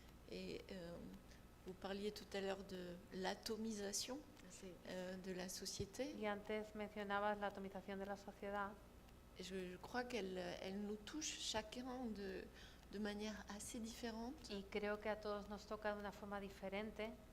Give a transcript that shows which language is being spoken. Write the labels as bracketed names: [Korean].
[French] Et vous parliez tout à l'heure de l'atomisation de la société. [Spanish] Y antes mencionabas la atomización de la sociedad. [French] Je crois qu'elle nous touche chacun de manière assez différente. [Spanish] Y creo que a todos nos toca de una forma diferente.